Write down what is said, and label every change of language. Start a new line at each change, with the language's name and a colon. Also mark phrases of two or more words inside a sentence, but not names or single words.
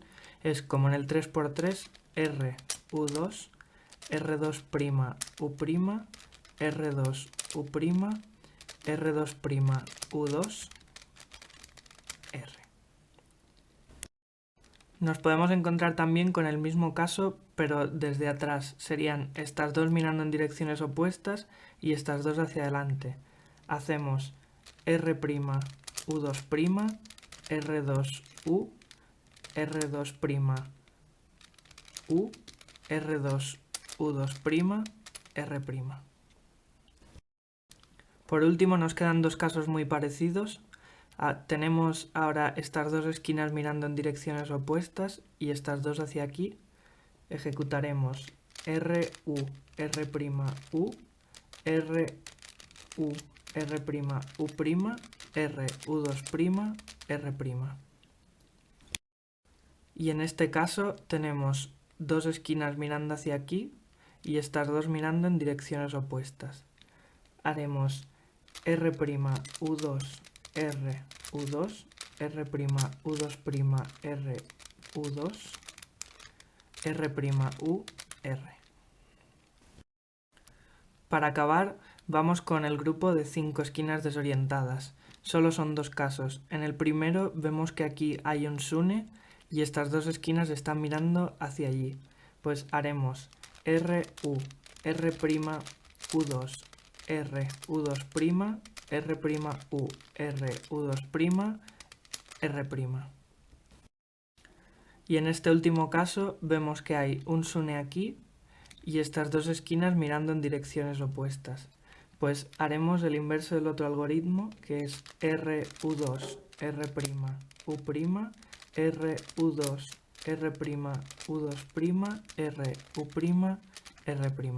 Spanish: Es como en el 3×3, R, U2, R2', U', R2, U', R2', U2, R. Nos podemos encontrar también con el mismo caso, pero desde atrás. Serían estas dos mirando en direcciones opuestas y estas dos hacia adelante. Hacemos R', U2', R2, U, R2', U, R2, U2', R'. Por último nos quedan dos casos muy parecidos. Tenemos ahora estas dos esquinas mirando en direcciones opuestas y estas dos hacia aquí. Ejecutaremos R, U, R', U, R, U, R', U', R, U2', R'. Y en este caso tenemos dos esquinas mirando hacia aquí y estas dos mirando en direcciones opuestas. Haremos R', U2, R, U2, R', U2', R, U2, R', U, R. Para acabar, vamos con el grupo de 5 esquinas desorientadas. Solo son dos casos. En el primero vemos que aquí hay un sune y estas dos esquinas están mirando hacia allí. Pues haremos R, U, R', U2, R, U2', R', U, R, U2', R'. Y en este último caso vemos que hay un sune aquí y estas dos esquinas mirando en direcciones opuestas. Pues haremos el inverso del otro algoritmo, que es R, U2, R', U', R, U2, R', U2', R, U', R'.